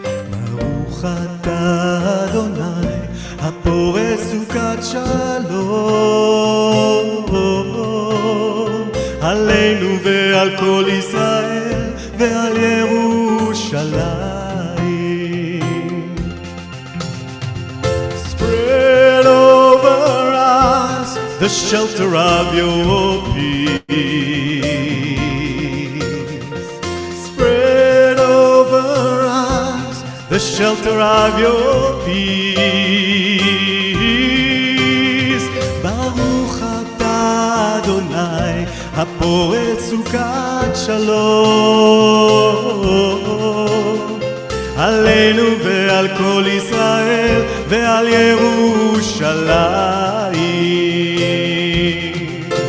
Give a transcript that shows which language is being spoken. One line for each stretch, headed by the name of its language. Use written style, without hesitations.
Hebrew: ברוך אתה אדוני הפורש סוכת שלום, עלינו ועל כל ישראל ועל ירושלים.
English: Spread over us the shelter of your peace. Spread over us the shelter of your peace.
Hebrew: Baruch atah Adonai הפורץ סוכת שלום, עלינו ועל כל ישראל ועל ירושלים.